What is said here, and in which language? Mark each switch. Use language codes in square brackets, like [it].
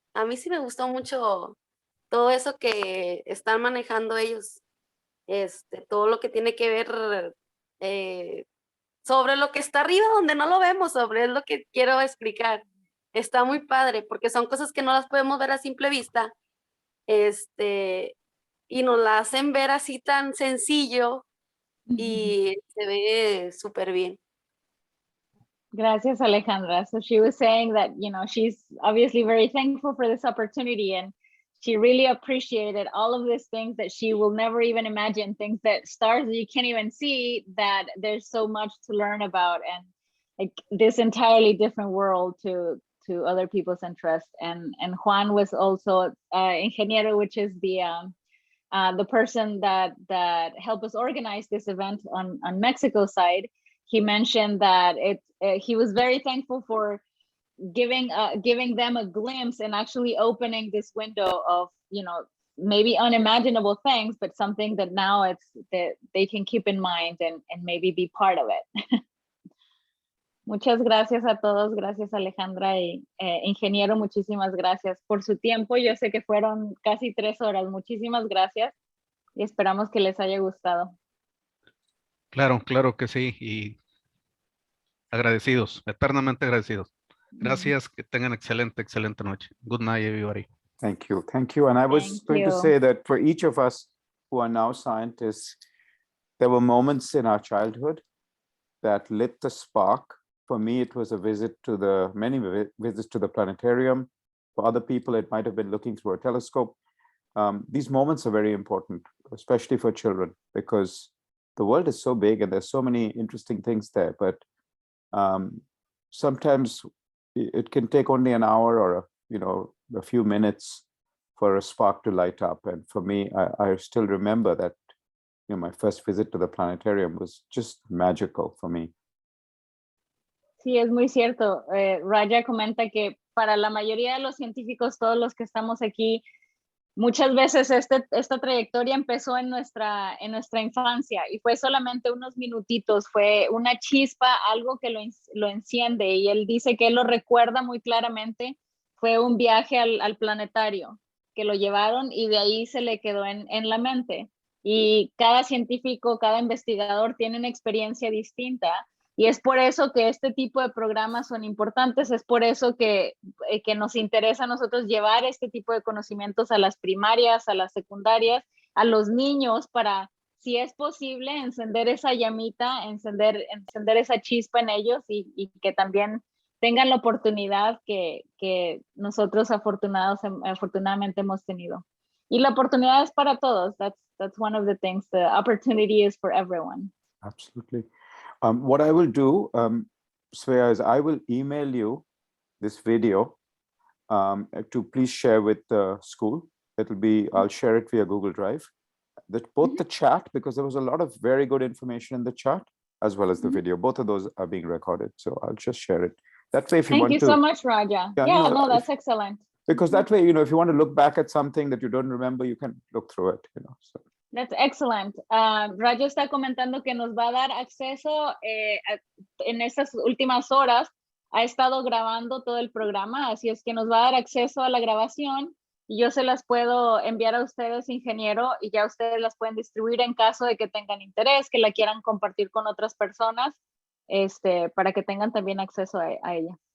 [es] A mí sí me gustó mucho todo eso que están manejando ellos, todo lo que tiene que ver sobre lo que está arriba donde no lo vemos, sobre es lo que quiero explicar. Está muy padre porque son cosas que no las podemos ver a simple vista, y nos la hacen ver así tan sencillo y se ve súper bien. Gracias, Alejandra. [en] So she was saying that, you know, she's obviously very thankful for this opportunity, and she really appreciated all of these things that she will never even imagine, things that stars that you can't even see, that there's so much to learn about, and like this entirely different world to other people's interests. And Juan was also ingeniero, which is the person that helped us organize this event on Mexico side. He mentioned that he was very thankful for giving them a glimpse and actually opening this window of, you know, maybe unimaginable things, but something that now that they can keep in mind and maybe be part of it. [es] Muchas gracias a todos, gracias Alejandra y ingeniero, muchísimas gracias por su tiempo. Yo sé que fueron casi 3 horas, muchísimas gracias y esperamos que les haya gustado. Claro, claro que sí, y agradecidos, eternamente agradecidos. Gracias, que tengan excelente noche. [en] Good night, everybody. Thank you. Thank you. And I was going to say that for each of us who are now scientists, there were moments in our childhood that lit the spark. For me, it was a visit to many visits to the planetarium. For other people, it might have been looking through a telescope. These moments are very important, especially for children, because the world is so big and there's so many interesting things there. But sometimes it can take only an hour or a few minutes for a spark to light up. And for me, I still remember that my first visit to the planetarium was just magical for me. [es] Sí, es muy cierto. Raya comenta que para la mayoría de los científicos, todos los que estamos aquí, muchas veces esta trayectoria empezó en nuestra infancia y fue solamente unos minutitos, fue una chispa, algo que lo enciende, y él dice que él lo recuerda muy claramente. Fue un viaje al planetario que lo llevaron y de ahí se le quedó en la mente. Y cada científico, cada investigador tiene una experiencia distinta. Y es por eso que este tipo de programas son importantes, es por eso que nos interesa a nosotros llevar este tipo de conocimientos a las primarias, a las secundarias, a los niños, para, si es posible, encender esa llamita, encender esa chispa en ellos y que también tengan la oportunidad que nosotros afortunadamente hemos tenido. Y la oportunidad es para todos. [en] That's one of the things. The opportunity is for everyone. Absolutely. What I will do, Svea, is I will email you this video to please share with the school. I'll share it via Google Drive. Both the chat, because there was a lot of very good information in the chat, as well as the video. Both of those are being recorded. So I'll just share it. That way, if you want to. Thank you so much, Raja. Yeah, that's excellent. Because that way, if you want to look back at something that you don't remember, you can look through it, So. That's excellent. [es] Rayo está comentando que nos va a dar acceso en estas últimas horas. Ha estado grabando todo el programa, así es que nos va a dar acceso a la grabación y yo se las puedo enviar a ustedes, ingeniero, y ya ustedes las pueden distribuir en caso de que tengan interés, que la quieran compartir con otras personas, para que tengan también acceso a ella.